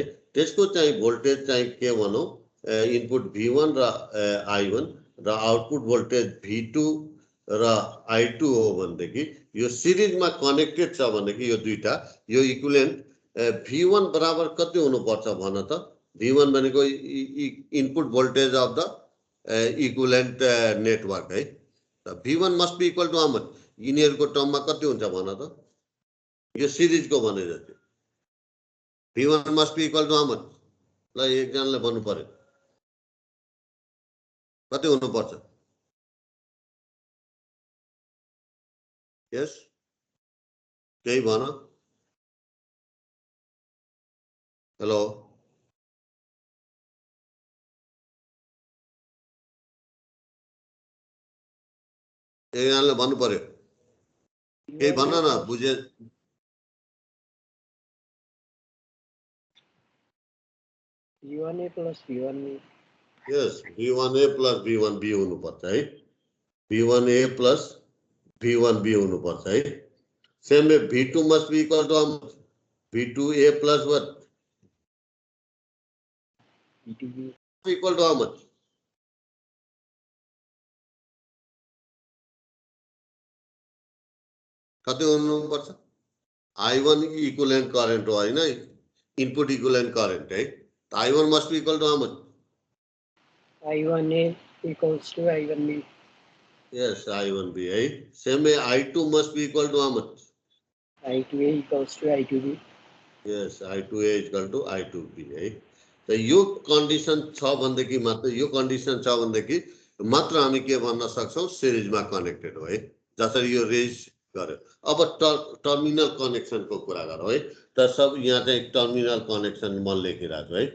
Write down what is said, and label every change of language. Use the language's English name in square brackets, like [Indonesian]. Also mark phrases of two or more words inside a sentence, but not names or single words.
[Nepali] त्यसको चाहिँ भोल्टेज चाहिँ के भनौं, इनपुट v1 र i1 र आउटपुट भोल्टेज v2 र i2 हो भनेदेखि यो सिरिजमा कनेक्टेड छ भनेदेखि यो दुईटा, यो इक्विभ्यालेन्ट v1 बराबर कति हुनुपर्छ भन त, v1 भनेको [English] input voltage of the equivalent network [Nepali] है। [English] त v1 must be equal to how much, [Nepali] यिनीहरुको टर्ममा कति हुन्छ भन त, यो सिरिजको भने जति [English] v1 must be equal to how much, [Nepali] ल एकजनाले भन्नु पर्यो कति हुनुपर्छ। यस, केही भन। हेलो, एकजनाले भन्नु पर्यो, केही भन्न न, बुझे। [English] v1a plus v1b, [Nepali] यस, [English] v1a plus v1b [Nepali] हुनुपर्छ है, [English] v1a plus v1b [Nepali] हुनुपर्छ है। [English] सेम में v2 must be equal to v2a plus what, v2b equal to how much, [Nepali] कति हुनुपर्छ, i1 इक्विभ्यालेन्ट करेन्ट हो हैन, [English] input equivalent current [Nepali] है। [English] i1 must be equal to how much, i1a equals to i1b, yes i1b है। सेम में i2 must be equal to how much, i2a equals to i2b, yes i2a equal to i2b है। [Nepali] त यो कन्डिसन छ भनेदेखि मात्र, यो कन्डिसन छ भनेदेखि मात्र हामी के भन्न सक्छौं, सिरिजमा कनेक्टेड हो है, जसरी यो रेज गर्यो। अब टर्मिनल कनेक्सनको कुरा गरौँ है, त सब यहाँ चाहिँ [English] terminal connection [Nepali] म लेखिरहेको है।